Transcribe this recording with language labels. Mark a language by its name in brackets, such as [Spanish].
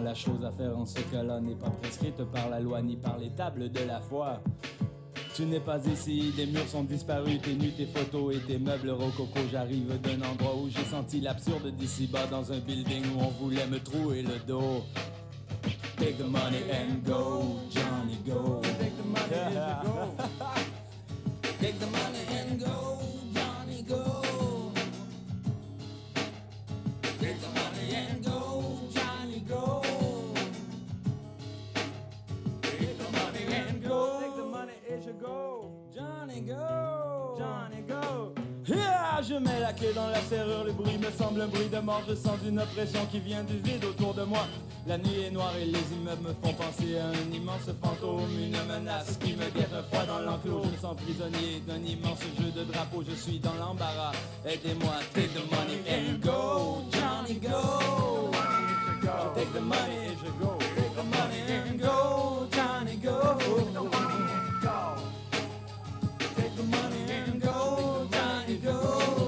[French] La chose à faire en ce cas-là n'est pas prescrite par la loi ni par les tables de la foi. Tu n'es pas ici, des murs sont disparus, tes nus, tes photos et tes meubles rococo. J'arrive d'un endroit où j'ai senti l'absurde d'ici-bas, dans un building où on voulait me trouer le dos. [English] Take the money and go, Johnny go. Take the money and go. Take the money and go, Johnny go. Take the money and go, Johnny go. Take the money and go. Take the money [French] et je [English] go, Johnny go. Johnny go. [French] Yeah, je mets la clé dans la serrure, le bruit me semble un bruit de mort. Je sens une oppression qui vient du vide autour de moi. La nuit est noire et les immeubles me font penser à un immense fantôme, une menace qui me guette un froid dans l'enclos. Je me sens prisonnier d'un immense jeu de drapeau, je suis dans l'embarras. Aidez-moi, [English] take the money and go, Johnny go. Take the money and je go, take the money and go, Johnny go. Take the money and go, Johnny go. Take the money and go, Johnny go.